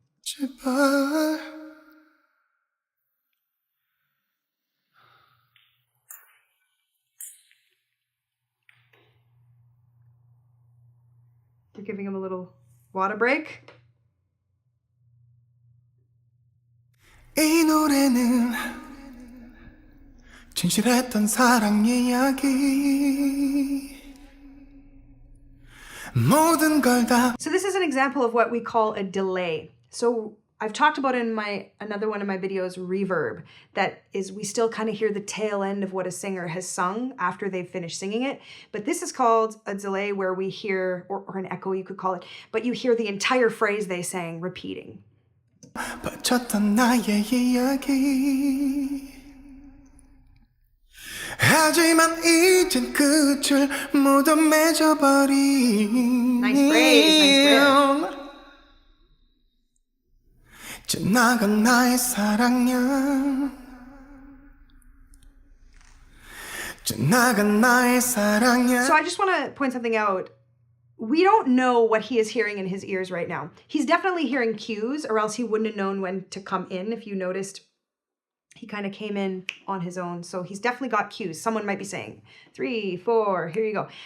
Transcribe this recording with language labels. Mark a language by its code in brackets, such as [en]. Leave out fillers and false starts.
[ko] 제발 [en] You're giving him a little water break. [ko] 이 노래는 진실했던 사랑 이야기 모든 걸 다 [en] So this is an example of what we call a delay. So I've talked about in another one of my videos, reverb, that is we still kind of hear the tail end of what a singer has sung after they've finished singing it. But this is called a delay where we hear, or an echo you could call it, but you hear the entire phrase they sang repeating. [ko] 바쳤던 나의 이야기 하지만 이젠 끝을 모두 맺어버린 [en] Nice phrase. [ko] 지나간 나의 사랑이야 지나간 나의 사랑이야 [en] So I just want to point something out. We don't know what he is hearing in his ears right now. He's definitely hearing cues, or else he wouldn't have known when to come in. If you noticed, he kind of came in on his own. So he's definitely got cues. Someone might be saying 3, 4, here you go.